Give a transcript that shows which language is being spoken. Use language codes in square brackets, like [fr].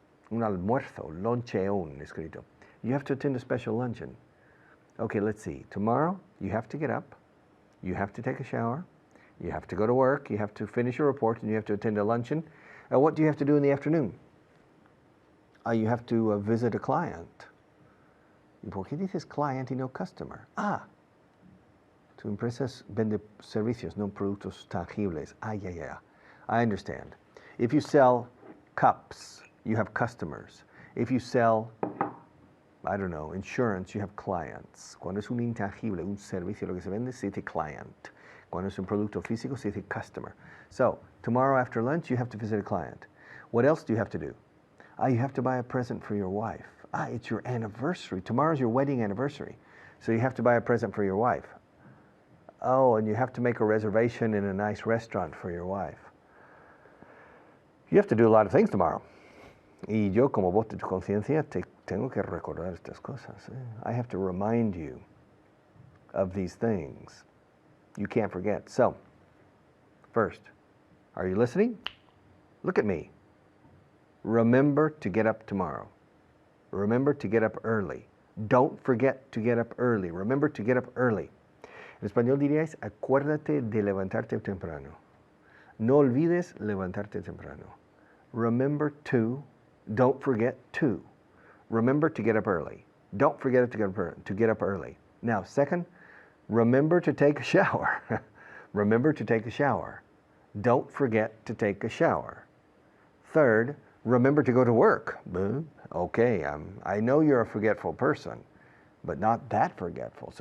[es] Un almuerzo, loncheon escrito. [en] You have to attend a special luncheon. Okay, let's see. Tomorrow you have to get up. You have to take a shower. You have to go to work. You have to finish your report, and you have to attend a luncheon. What do you have to do in the afternoon? You have to visit a client. [es] ¿Y por qué dices client y no customer? Tu empresa vende servicios, no productos tangibles. [en] Yeah. I understand. If you sell cups, you have customers. If you sell, I don't know, insurance, you have clients. [es] Cuando es un intangible, un servicio, lo que se vende, se dice client. Cuando es un producto físico, se dice customer. [en] So, tomorrow after lunch, you have to visit a client. What else do you have to do? You have to buy a present for your wife. It's your anniversary. Tomorrow's your wedding anniversary. So you have to buy a present for your wife. Oh, and you have to make a reservation in a nice restaurant for your wife. You have to do a lot of things tomorrow. [es] Y yo, como voz de tu conciencia, te tengo que recordar estas cosas. [en] I have to remind you of these things. You can't forget. So, first, are you listening? Look at me. Remember to get up tomorrow. Remember to get up early. Don't forget to get up early. Remember to get up early. [es] En español diríais, acuérdate de levantarte temprano. No olvides levantarte temprano. [en] Remember to, don't forget to. Remember to get up early. Don't forget to get up early. Now, second, remember to take a shower. Remember to take a shower. Don't forget to take a shower. Third, remember to go to work. Okay, I know you're a forgetful person, but not that forgetful.